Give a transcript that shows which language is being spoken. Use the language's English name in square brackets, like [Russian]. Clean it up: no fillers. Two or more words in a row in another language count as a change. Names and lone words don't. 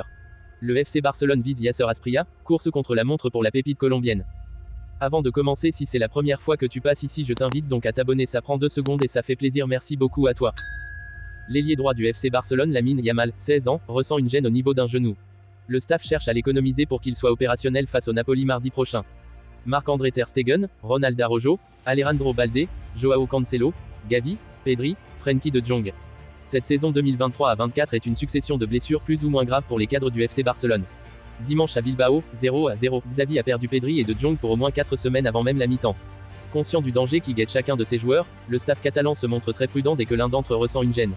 [French] Le FC Barcelone vise Yasser Asprilla, course contre la montre pour la pépite colombienne. Avant de commencer, si c'est la première fois que tu passes ici, je t'invite donc à t'abonner, ça prend 2 secondes et ça fait plaisir, merci beaucoup à toi. L'ailier droit du FC Barcelone, Lamine Yamal, 16 ans, ressent une gêne au niveau d'un genou. Le staff cherche à l'économiser pour qu'il soit opérationnel face au Napoli mardi prochain. Marc-André Ter Stegen, Ronald Araujo, Alejandro Balde, Joao Cancelo, Gavi, Pedri, Frenkie de Jong. Cette saison 2023 à 24 est une succession de blessures plus ou moins graves pour les cadres du FC Barcelone. Dimanche à Bilbao, 0-0, Xavi a perdu Pedri et de Jong pour au moins 4 semaines avant même la mi-temps. Conscient du danger qui guette chacun de ses joueurs, le staff catalan se montre très prudent dès que l'un d'entre eux ressent une gêne.